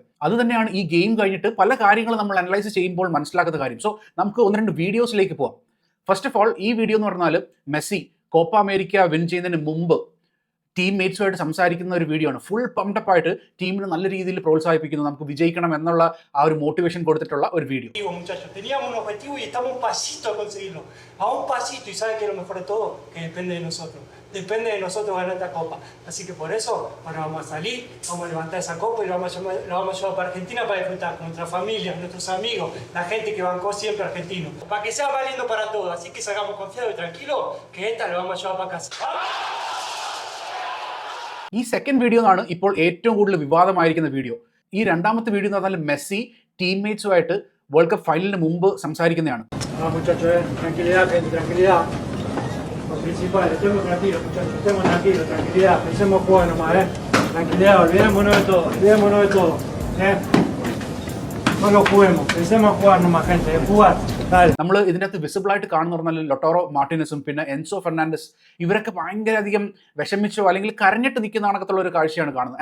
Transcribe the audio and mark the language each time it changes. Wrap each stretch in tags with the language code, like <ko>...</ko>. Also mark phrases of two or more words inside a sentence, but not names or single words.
<ml>അത് തന്നെയാണ് ഈ ഗെയിം കഴിഞ്ഞിട്ട് പല കാര്യങ്ങളും നമ്മൾ അനലൈസ് ചെയ്യുമ്പോൾ മനസ്സിലാക്കുന്ന കാര്യം. സോ നമുക്ക് ഒന്ന് രണ്ട് വീഡിയോസിലേക്ക് പോവാം.</ml> <en>first of all</en> <ml>ഈ വീഡിയോ എന്ന് പറഞ്ഞാൽ മെസ്സി കോപ്പ അമേരിക്ക വിൻ ചെയ്യുന്നതിന് മുമ്പ് ടീംമേറ്റ്സുമായിട്ട് സംസാരിക്കുന്ന ഒരു വീഡിയോ ആണ്. ഫുൾ പംപപ്പായിട്ട് ടീമിനെ നല്ല രീതിയിൽ പ്രോത്സാഹിപ്പിക്കുന്നു, നമുക്ക് വിജയിക്കണം എന്നുള്ള ആ ഒരു മോട്ടിവേഷൻ കൊടുത്തിട്ടുള്ള ഒരു വീഡിയോ.</ml> <es>Depende de nosotros ganar esta copa. Así que por eso, ahora vamos a salir, vamos a levantar esa copa y la vamos a llevar para Argentina para disfrutar con nuestra familia, nuestros amigos, la gente que bancó siempre argentino. Para que sea más lindo para todos. Así que salgamos confiados y tranquilos, que esta la vamos a llevar para casa.</es> <ml>ഈ</ml> <en>second video</en> <ml>ആണ് ഇപ്പോൾ ഏറ്റവും കൂടുതൽ വിവാദമായിരിക്കുന്ന വീഡിയോ. ഈ രണ്ടാമത്തെ വീഡിയോ എന്ന് പറഞ്ഞാൽ മെസ്സി ടീംമേറ്റ്സുമായിട്ട് വേൾഡ് കപ്പ് ഫൈനലിന് മുമ്പ് സംസാരിക്കുന്നതാണ്. നമ്മൾ ഇതിനകത്ത് വിസിബിളായിട്ട് കാണുന്ന പറഞ്ഞാൽ ലൊട്ടോറോ മാർട്ടിനസും പിന്നെ എൻസോ ഫെർണാണ്ടസ് ഇവരൊക്കെ ഭയങ്കരധികം വിഷമിച്ചോ അല്ലെങ്കിൽ കരഞ്ഞിട്ട് നിൽക്കുന്ന കണക്കത്തുള്ള ഒരു കാഴ്ചയാണ് കാണുന്നത്.</ml>